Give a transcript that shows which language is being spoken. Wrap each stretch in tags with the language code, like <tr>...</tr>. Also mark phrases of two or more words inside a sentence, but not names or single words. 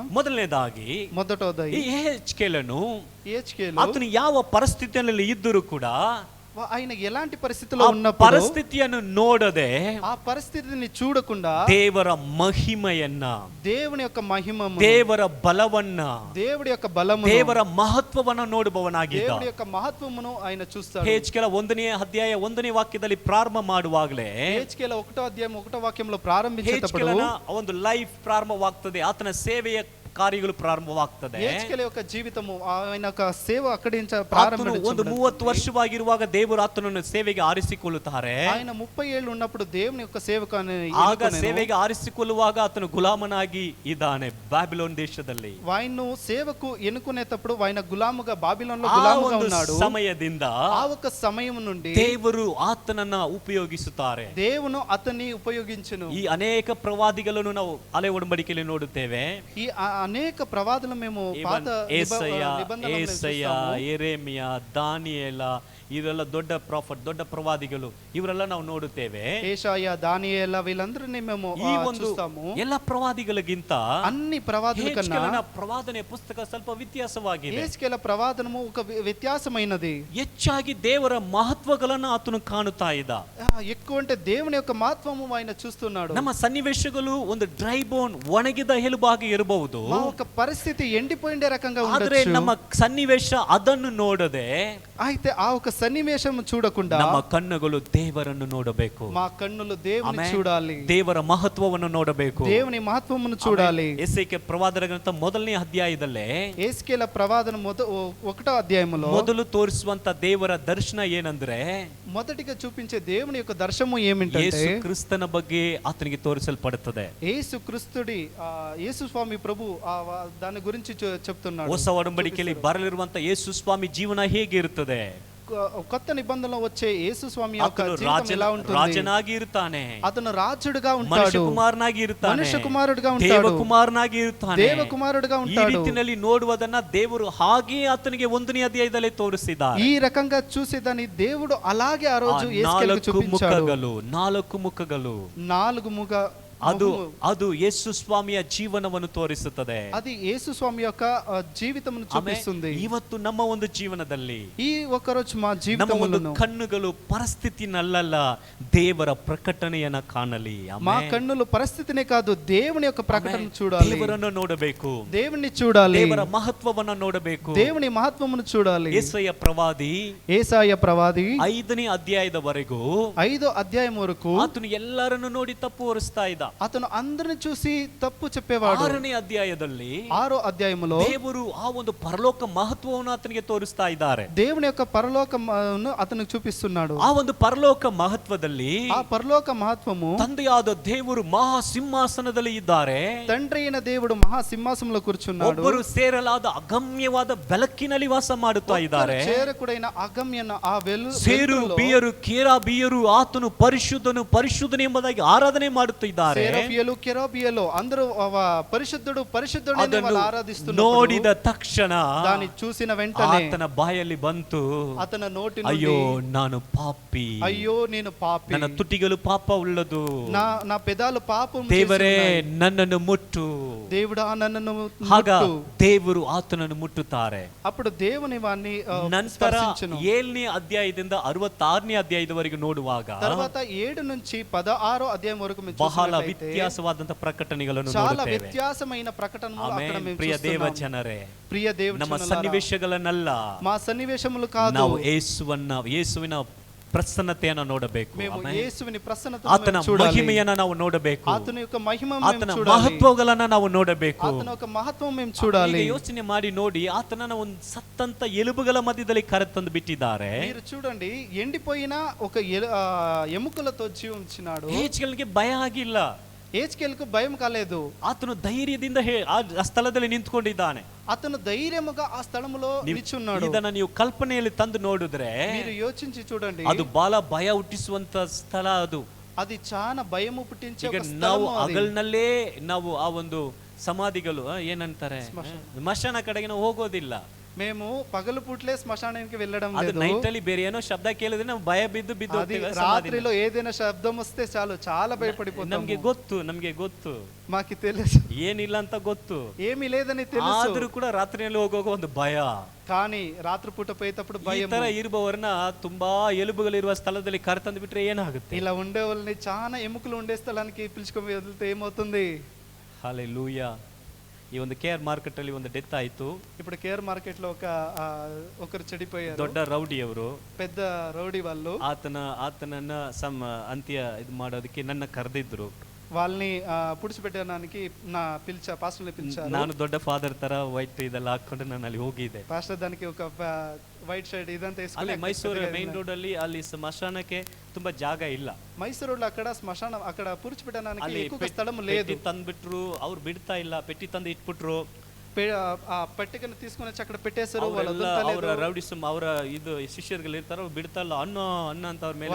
<kn>ಮೊದಲನೇದಾಗಿ</kn> <te>మొదటోది</te> <kn>ಈ ಯೆಹೆಜ್ಕೇಲನು</kn> <te>యెహెజ్కేలు</te> <kn>ಆತನು ಯಾವ ಪರಿಸ್ಥಿತಿಯಲ್ಲಿ ಇದ್ದರೂ ಕೂಡ</kn> <te>ఆయన ఎలాంటి పరిస్థితిలో</te> <kn>ಆ</kn> <te>ఉన్నప్పుడు</te> <kn>ಪರಿಸ್ಥಿತಿಯನ್ನು ನೋಡದೆ</kn> <te>ఆ పరిస్థితిని చూడకుండా</te> <kn>ದೇವರ ಮಹಿಮೆಯನ್ನ,</kn> <te>దేవుని యొక్క మహిమము,</te> <kn>ದೇವರ ಬಲವನ್ನ,</kn> <te>దేవుడి యొక్క బలమును,</te> <kn>ದೇವರ ಮಹತ್ವವನ್ನ ನೋಡುವವನಾಗಿದ್ದ.</kn> <te>దేవుడి యొక్క మహత్వమును ఆయన చూస్తాడు.</te> <kn>ಯೆಹೆಜ್ಕೇಲ 1ನೇ ಅಧ್ಯಾಯ 1ನೇ ವಾಕ್ಯದಲ್ಲಿ ಪ್ರಾರಂಭ ಮಾಡುವಾಗಲೇ</kn> <te>యెహెజ్కేల 1వ అధ్యాయం 1వ వాక్యంలో ప్రారంభించేటప్పుడు</te> <kn>ಯೆಹೆಜ್ಕೇಲನ ಒಂದು ಲೈಫ್ ಪ್ರಾರಂಭವಾಗ್ತದೆ. ಆತನ ಸೇವೆಯ ಕಾರ್ಯಗಳು ಪ್ರಾರಂಭವಾಗ್ತದೆ.</kn> <te>యెహెజ్కేల యొక్క జీవితము, ఆయన యొక్క సేవ అక్కడి నుంచి</te> <kn>ಆತನು</kn> <te>ప్రారంభించబడింది.</te> <kn>ಒಂದು 30 ವರ್ಷವಾಗಿರುವಾಗ ದೇವರು ಆತನನ್ನು ಸೇವೆಗೆ ಆರಿಸಿಕೊಳ್ಳುತ್ತಾರೆ.</kn> <te>ఆయన 30 ఏళ్ళు ఉన్నప్పుడు దేవుని యొక్క సేవకు</te> <kn>ಆಗ ಸೇವೆಗೆ ಆರಿಸಿಕೊಳ್ಳುವಾಗ ಆತನು ಗುಲಾಮನಾಗಿ ಇದ್ದಾನೆ ಬ್ಯಾಬಿಲೋನ್ ದೇಶದಲ್ಲಿ.</kn> <te>ఆయన్ను సేవకు ఎన్నుకునేటప్పుడు ఆయన గులాముగా బాబిలోన్లో గులాముగా ఉన్నాడు.</te> <kn>ಸಮಯದಿಂದ</kn> <te>ఆ ఒక సమయం నుండి</te> <kn>ದೇವರು ಆತನನ್ನ ಉಪಯೋಗಿಸುತ್ತಾರೆ.</kn> <te>దేవును అతన్ని ఉపయోగించును.</te> <kn>ಈ ಅನೇಕ ಪ್ರವಾದಿಗಳನ್ನು ನಾವು ಹಳೆ ಒಡಂಬಡಿಕೆಯಲ್ಲಿ ನೋಡುತ್ತೇವೆ.</kn> <te>ఈ అనేక ప్రవాదులు మేము పాత నిబంధనలో</te> <kn>ಏಸಯ್ಯ</kn> <te>చూస్తాము.</te> <kn>ಎರೆಮಿಯ ದಾನಿಯೇಲ ಇವರೆಲ್ಲ ದೊಡ್ಡ ಪ್ರಾಫಿಟ್, ದೊಡ್ಡ ಪ್ರವಾದಿಗಳು, ಇವರೆಲ್ಲ ನಾವು ನೋಡುತ್ತೇವೆ.</kn> <te>ఏషాయా, దానియేల వీళ్ళందరినీ మేము</te> <kn>ಈ ಒಂದು</kn> <te>చూస్తాము.</te> <kn>ಎಲ್ಲ ಪ್ರವಾದಿಗಳಿಗಿಂತ</kn> <te>అన్ని ప్రవాదుల కన్నా</te> <kn>ಯೆಹೆಜ್ಕೇಲನ ಪ್ರವಾದನೆ ಪುಸ್ತಕ ಸ್ವಲ್ಪ ವ್ಯತ್ಯಾಸವಾಗಿದೆ.</kn> <te>ఏస్కేల ప్రవాదనము ఒక వ్యత్యాసమైనది.</te> <kn>ಹೆಚ್ಚಾಗಿ ದೇವರ ಮಹತ್ವಗಳನ್ನು ಆತನು ಕಾಣುತ್ತಾ ಇದ್ದ.</kn> <te>ఎక్కువ అంటే దేవుని యొక్క మహత్వము ఆయన చూస్తున్నాడు.</te> <kn>ನಮ್ಮ ಸನ್ನಿವೇಶಗಳು ಒಂದು</kn> <en>dry bone,</en> <kn>ಒಣಗಿದ ಎಲುಬಾಗಿ ಇರಬಹುದು.</kn> <te>మా ఒక పరిస్థితి ఎండిపోయిండే రకంగా</te> <kn>ಆದ್ರೆ</kn> <te>ఉండొచ్చు.</te> <kn>ನಮ್ಮ ಸನ್ನಿವೇಶ ಅದನ್ನು ನೋಡದೆ,</kn> <te>అయితే ఆ ఒక సన్నివేశం చూడకుండా</te> <kn>ನಮ್ಮ ಕಣ್ಣುಗಳು ದೇವರನ್ನು ನೋಡಬೇಕು.</kn> <te>మా కన్నులు దేవుని</te> <kn>ಆಮೆನ್.</kn> <te>చూడాలి.</te> <kn>ದೇವರ ಮಹತ್ವವನ್ನು ನೋಡಬೇಕು.</kn> <te>దేవుని మహత్వమును చూడాలి.</te> <kn>ಎಸೇಕೆ ಪ್ರವಾದನ ಗ್ರಂಥ ಮೊದಲನೇ ಅಧ್ಯಾಯದಲ್ಲೇ</kn> <te>ఏస్కేల ప్రవాదన ఒకటో అధ్యాయములో</te> <kn>ಮೊದಲು ತೋರಿಸುವಂತ ದೇವರ ದರ್ಶನ ಏನಂದ್ರೆ,</kn> <te>మొదటిగా చూపించే దేవుని యొక్క దర్శనము ఏమిటంటే</te> <kn>ಯೇಸು ಕ್ರಿಸ್ತನ ಬಗ್ಗೆ ಆತನಿಗೆ ತೋರಿಸಲ್ಪಡುತ್ತದೆ.</kn> <te>యేసు క్రీస్తుడి యేసు స్వామి ప్రభు దాని గురించి చెప్తున్నాడు.</te> <kn>ಹೊಸ ಒಡಂಬಡಿಕೆಯಲ್ಲಿ ಬರಲಿರುವಂತ ಯೇಸು ಸ್ವಾಮಿ ಜೀವನ ಹೇಗೆ ಇರುತ್ತದೆ?</kn> <te>కొత్త నిబంధనలో వచ్చే యేసు స్వామి యొక్క</te> <kn>ಆತನು</kn> <te>జీవితం ఎలా ఉంటుంది?</te> <kn>ರಾಜನಾಗಿ ಇರ್ತಾನೆ,</kn> <te>అతను రాజుడుగా</te> <kn>ಮನುಷ್ಯ</kn> <te>ఉంటాడు,</te> <kn>ಕುಮಾರನಾಗಿ ಇರ್ತಾನೆ,</kn> <te>మనుష్య కుమారుడుగా</te> <kn>ದೇವ</kn> <te>ఉంటాడు,</te> <kn>ಕುಮಾರನಾಗಿ ಇರ್ತಾನೆ,</kn> <te>దేవ కుమారుడుగా</te> <kn>ಈ</kn> <te>ఉంటాడు.</te> <kn>ರೀತಿಯಲ್ಲಿ ನೋಡುವುದನ್ನ ದೇವರು ಹಾಗೆ ಆತನಿಗೆ 1ನೇ ಅಧ್ಯಾಯದಲ್ಲಿ ತೋರಿಸಿದ್ದಾರೆ.</kn> <te>ఈ రకంగా చూసేదాన్ని దేవుడు అలాగే ఆ రోజు</te> <kn>ಆ</kn> <te>యేసుకేలుకు</te> <kn>4</kn> <te>చూపించాడు.</te> <kn>ಮುಖಗಳು</kn> <te>నాలుగు</te> <kn>ಅದು ಯೇಸು ಸ್ವಾಮಿಯ ಜೀವನವನ್ನು ತೋರಿಸುತ್ತದೆ.</kn> <te>అది యేసు స్వామి యొక్క జీవితమును చూపిస్తుంది.</te> <kn>ಇವತ್ತು ನಮ್ಮ ಒಂದು ಜೀವನದಲ್ಲಿ</kn> <te>ఈ ఒక్క రోజు మా</te> <kn>ನಮ್ಮ ಒಂದು</kn> <te>జీవితములను</te> <kn>ಕಣ್ಣುಗಳು ಪರಿಸ್ಥಿತಿನಲ್ಲ, ದೇವರ ಪ್ರಕಟಣೆಯನ್ನ ಕಾಣಲಿ.</kn> <te>మా కన్నులు పరిస్థితినే కాదు, దేవుని యొక్క ప్రకటన చూడాలి.</te> <kn>ದೇವರನ್ನು ನೋಡಬೇಕು,</kn> <te>దేవుని చూడాలి,</te> <kn>ದೇವರ ಮಹತ್ವವನ್ನು ನೋಡಬೇಕು,</kn> <te>దేవుని మహత్వమును చూడాలి.</te> <kn>ಯೆಶಾಯ ಪ್ರವಾದಿ</kn> <te>ఏసాయ ప్రవాది</te> <kn>5ನೇ ಅಧ್ಯಾಯದವರೆಗೂ</kn> <te>5వ అధ్యాయం వరకు</te> <kn>ಆತನು ಎಲ್ಲರನ್ನು ನೋಡಿ ತಪ್ಪು ಹೊರಿಸ್ತಾ ಇದ್ದ.</kn> <te>అతను అందరిని చూసి తప్పు చెప్పేవాడు.</te> <kn>6ನೇ ಅಧ್ಯಾಯದಲ್ಲಿ</kn> <te>6వ అధ్యాయములో</te> <kn>ದೇವರು ಆ ಒಂದು ಪರಲೋಕ ಮಹತ್ವವನ್ನು ಆತನಿಗೆ ತೋರಿಸ್ತಾ ಇದ್ದಾರೆ.</kn> <te>దేవుని యొక్క పరలోకమును అతనికి చూపిస్తున్నాడు.</te> <kn>ಆ ಒಂದು ಪರಲೋಕ ಮಹತ್ವದಲ್ಲಿ</kn> <te>ఆ పరలోక మహత్వము</te> <kn>ತಂದೆಯಾದ ದೇವರು ಮಹಾ ಸಿಂಹಾಸನದಲ್ಲಿ ಇದ್ದಾರೆ.</kn> <te>తండ్రి అయిన దేవుడు మహా సింహాసనంలో కూర్చున్నాడు.</te> <kn>ಒಬ್ಬರು ಸೇರಲಾದ ಅಗಮ್ಯವಾದ ಬೆಳಕಿನಲ್ಲಿ ವಾಸ ಮಾಡುತ್ತಾ ಇದ್ದಾರೆ.</kn> <te>చేరకుడైన అగమ్యన ఆ</te> <kn>ಸೇರು ಬಿಯರು ಕೇರಾ ಬಿಯರು ಆತನು ಪರಿಶುದ್ಧನು ಪರಿಶುದ್ಧನು ಎಂಬುದಾಗಿ ಆರಾಧನೆ ಮಾಡುತ್ತಿದ್ದಾರೆ.</kn> <te>సెరఫియలు కెరూబియలు అందరూ పరిశుద్ధుడు పరిశుద్ధుడు అని వాళ్ళు ఆరాధిస్తున్నారు.</te> <kn>ನೋಡಿದ ತಕ್ಷಣ</kn> <te>దాన్ని చూసిన వెంటనే</te> <kn>ಆತನ ಬಾಯಲ್ಲಿ ಬಂತು,</kn> <te>అతని నోటి</te> <kn>ಅಯ್ಯೋ</kn> <te>నుండి</te> <kn>ನಾನು ಪಾಪಿ,</kn> <te>అయ్యో నేను పాపి,</te> <kn>ನನ್ನ ತುಟಿಗಳು ಪಾಪ ಉಳ್ಳದು,</kn> <te>నా పెదాలు పాపం</te> <kn>ದೇವರೇ</kn> <te>చేస్తున్నాయి.</te> <kn>ನನ್ನನ್ನು ಮುಟ್ಟು.</kn> <te>దేవుడా నన్ను</te> <kn>ಆಗ</kn> <te>ముట్టు.</te> <kn>ದೇವರು ಆತನನ್ನು ಮುಟ್ಟುತ್ತಾರೆ.</kn> <te>అప్పుడు దేవుని వారిని</te> <kn>ನಂತರ</kn> <te>స్పర్శించును.</te> <kn>7ನೇ ಅಧ್ಯಾಯದಿಂದ 66ನೇ ಅಧ್ಯಾಯದವರೆಗೆ ನೋಡುವಾಗ</kn> <te>తర్వాత 7 నుంచి 16వ అధ్యాయం వరకు మేము</te> <kn>ಬಹಳ</kn> <te>చూసినట్లయితే</te> <kn>ವ್ಯತ್ಯಾಸವಾದಂತ ಪ್ರಕಟಣೆಗಳನ್ನು</kn> <te>చాలా</te> <kn>ನೋಡುತ್ತೇವೆ.</kn> <te>వ్యత్యాసమైన ప్రకటనలు అక్కడ</te> <kn>ಆಮೆನ್.</kn> <te>మేము</te> <kn>ಪ್ರಿಯ ದೇವ</kn> <te>చూస్తున్నాం.</te> <kn>ಜನರೇ,</kn> <te>ప్రియ</te> <kn>ನಮ್ಮ</kn> <te>దేవుని</te> <kn>ಸನ್ನಿವೇಶಗಳನ್ನೆಲ್ಲ</kn> <te>మా సన్నివేశములు కాదు,</te> <kn>ನಾವು ಯೇಸುವಿನ ಪ್ರಸನ್ನತೆಯನ್ನು ನೋಡಬೇಕು.</kn> <te>మేము</te> <kn>ಆಮೆನ್.</kn> <te>యేసువిని ప్రసన్నత</te> <kn>ಆತನ ಮಹಿಮೆಯನ್ನ ನಾವು ನೋಡಬೇಕು,</kn> <te>అతని యొక్క మహిమ</te> <kn>ಆತನ</kn> <te>మేము చూడాలి,</te> <kn>ಮಹತ್ವಗಳನ್ನ ನಾವು ನೋಡಬೇಕು.</kn> <te>అతని యొక్క మహత్వం మేము చూడాలి.</te> <kn>ಈಗ ಯೋಚನೆ ಮಾಡಿ ನೋಡಿ, ಆತನನ್ನ ಒಂದು ಸತ್ತಂತ ಎಲುಬುಗಳ ಮಧ್ಯದಲ್ಲಿ ಕರೆತಂದು ಬಿಟ್ಟಿದ್ದಾರೆ.</kn> <te>మీరు చూడండి, ఎండిపోయిన ఒక ఎముకలతో జీవించినాడు.</te> <kn>ಏಜ್ಗಳಿಗೆ ಭಯ ಆಗಿಲ್ಲ,</kn> <te>ఏజ్కేలుకు భయం కాలేదు.</te> <kn>ಆತನು ಧೈರ್ಯದಿಂದ ಆ ಸ್ಥಳದಲ್ಲಿ ನಿಂತ್ಕೊಂಡಿದ್ದಾನೆ.</kn> <te>అతను ధైర్యముగా ఆ స్థలములో నిల్చున్నాడు.</te> <kn>ಇದನ್ನ ನೀವು ಕಲ್ಪನೆಯಲ್ಲಿ ತಂದು ನೋಡಿದ್ರೆ</kn> <te>మీరు యోచించి చూడండి,</te> <kn>ಅದು ಬಹಳ ಭಯ ಹುಟ್ಟಿಸುವಂತ ಸ್ಥಳ.</kn> <te>అది చాలా భయము పుట్టించే</te> <kn>ಈಗ</kn> <te>ఒక</te> <kn>ನಾವು</kn> <te>స్థలము అది.</te> <kn>ಹಗಲ್ನಲ್ಲೇ ನಾವು ಆ ಒಂದು ಸಮಾಧಿಗಳು ಏನಂತಾರೆ ಸ್ಮಶಾನ ಕಡೆಗೆ ನಾವು ಹೋಗೋದಿಲ್ಲ.</kn> <te>మేము పగలు పూట్లే శ్మశానానికి వెళ్ళడం</te> <kn>ಅದು</kn> <te>లేదు.</te> <kn>ನೈಟ್ ಅಲ್ಲಿ ಬೇರೆ ಏನೋ ಶಬ್ದ ಕೇಳಿದ್ರೆ ನಾವು ಭಯ ಬಿದ್ದು</kn> <te>అది</te> <kn>ಹೋಗ್ತೇವೆ.</kn> <te>రాత్రిలో ఏదైనా శబ్దం వస్తే చాలు చాలా భయపడిపోతాము.</te> <kn>ನಮ್ಗೆ ಗೊತ್ತು</kn> <te>మాకు తెలుసు</te> <kn>ಏನಿಲ್ಲ ಅಂತ ಗೊತ್ತು,</kn> <te>ఏమీ లేదని తెలుసు,</te> <kn>ಆದ್ರೂ ಕೂಡ ರಾತ್ರಿಯಲ್ಲಿ ಹೋಗುವಾಗ ಒಂದು ಭಯ.</kn> <te>కానీ రాత్రిపూట పోయేటప్పుడు</te> <kn>ಈ</kn> <te>భయం.</te> <kn>ತರ ಇರುವವರನ್ನ ತುಂಬಾ ಎಲುಬುಗಳಿರುವ ಸ್ಥಳದಲ್ಲಿ ಕರೆತಂದು ಬಿಟ್ರೆ ಏನಾಗುತ್ತೆ?</kn> <te>ఇలా ఉండే వాళ్ళని చాలా ఎముకలు ఉండే స్థలానికి పిలుచుకొని వెళ్తే ఏమవుతుంది? హల్లెలూయా.</te> <kn>ಈ ಒಂದು ಕೇರ್ ಮಾರ್ಕೆಟ್ ಅಲ್ಲಿ ಒಂದು ಡೆತ್ ಆಯ್ತು.</kn> <te>ఇప్పుడు కేర్ మార్కెట్ లో ఒకరు చెడిపోయారు.</te> <kn>ದೊಡ್ಡ ರೌಡಿ ಅವರು,</kn> <te>పెద్ద రౌడీ వాళ్ళు.</te> <kn>ಆತನನ್ನ ಅಂತ್ಯ ಇದು ಮಾಡೋದಕ್ಕೆ ನನ್ನ ಕರೆದಿದ್ರು.</kn> <te>వాళ్ళని పుడిచిపెట్టడానికి పాస్టర్ని పిలిచారు.</te> <kn>ನಾನು ದೊಡ್ಡ ಫಾದರ್ ತರ ವೈಟ್ ಇದೆಲ್ಲ ಹಾಕೊಂಡು ನಾನು ಅಲ್ಲಿ ಹೋಗಿದ್ದೆ.</kn> <te>పాస్టర్ దానికి ఒక</te> <en>white shirt</en> <te>ఇదంతా</te> <kn>ಅಲ್ಲಿ</kn> <te>వేసుకొని</te> <kn>ಮೈಸೂರು ಮೈನ್ ರೋಡ್ ಅಲ್ಲಿ ಸ್ಮಶಾನಕ್ಕೆ ತುಂಬಾ ಜಾಗ ಇಲ್ಲ.</kn> <te>మైసూరు రోడ్ అక్కడ శ్మశాన అక్కడ పుడిచిపెట్టడానికి</te> <kn>ಅಲ್ಲಿ</kn> <te>ఎక్కువ స్థలం లేదు.</te> <kn>ತಂದ್ಬಿಟ್ರು, ಅವ್ರು ಬಿಡ್ತಾ ಇಲ್ಲ, ಪೆಟ್ಟಿ ತಂದು ಇಟ್ಬಿಟ್ರು.</kn> <te>ఆ పట్టికను తీసుకొని వచ్చి అక్కడ పెట్టేశారు. వాళ్ళు</te> <kn>ಅವರೆಲ್ಲ</kn> <te>వదలలేదు.</te> <kn>ಅವರ ರೌಡಿಸಮ್ ಅವರ ಇದು ಶಿಷ್ಯರುಗಳು ಇರ್ತಾರೋ ಬಿಡ್ತಲ್ಲ ಅನ್ನ ಅನ್ನ ಅಂತ ಅವ್ರ ಮೇಲೆ</kn>